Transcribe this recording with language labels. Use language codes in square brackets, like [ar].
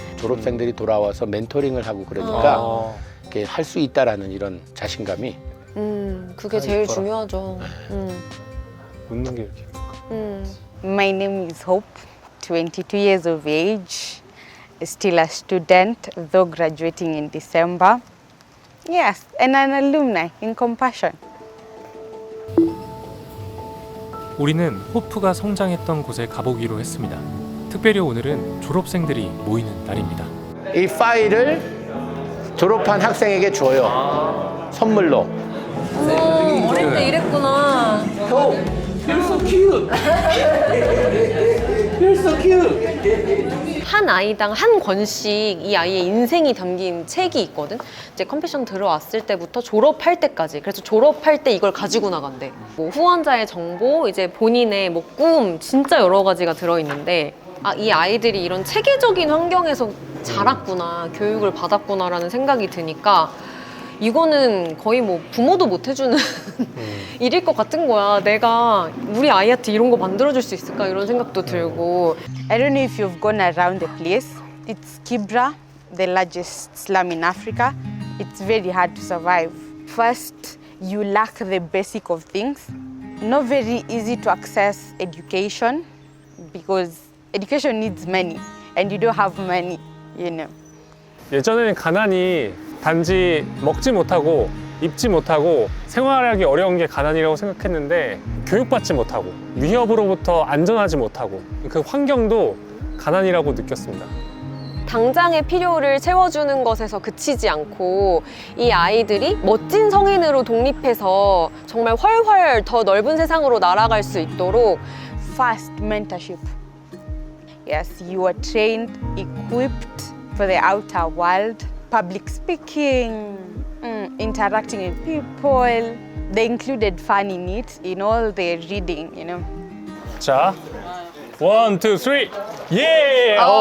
[ko] 졸업생들이 돌아와서 멘토링을 하고 그러니까 이렇게 할 수 있다라는 이런 자신감이 그게 제일 중요하죠. 웃는 게 이렇게. [en] My name is Hope, 22 years of age, still a student, though graduating in December. Yes, and an alumni in Compassion. [ko] 우리는 호프가 성장했던 곳에 가보기로 했습니다. 특별히 오늘은 졸업생들이 모이는 날입니다. 이 파일을 졸업한 학생에게 줘요. 선물로. 어릴 때 이랬구나. [en] You're so cute. You're so cute. [ko] 한 아이당 한 권씩 이 아이의 인생이 담긴 책이 있거든. 이제 컴패션 들어왔을 때부터 졸업할 때까지. 그래서 졸업할 때 이걸 가지고 나간대. 뭐 후원자의 정보, 이제 본인의 뭐 꿈, 진짜 여러 가지가 들어있는데 이 아이들이 이런 체계적인 환경에서 자랐구나, 교육을 받았구나라는 생각이 드니까 이거는 거의 뭐 부모도 못 해주는 일일 것 같은 거야. 내가 우리 아이한테 이런 거 만들어줄 수 있을까 이런 생각도 들고. [en] I don't know if you've gone around the place. It's Kibra, the largest slum in Africa. It's very hard to survive. First, you lack the basic of things. Not very easy to access education because education needs money and you don't have money, you know. [ko] 예전에는 가난이 단지 먹지 못하고 입지 못하고 생활하기 어려운 게 가난이라고 생각했는데 교육받지 못하고 위협으로부터 안전하지 못하고 그 환경도 가난이라고 느꼈습니다. 당장의 필요를 채워주는 것에서 그치지 않고 이 아이들이 멋진 성인으로 독립해서 정말 훨훨 더 넓은 세상으로 날아갈 수 있도록 [en] First, mentorship. Yes, you are trained, equipped for the outer world. Public speaking, interacting with people. They included fun in it, in all the reading, you know. [ko] 자, 1, 2, 3, 예!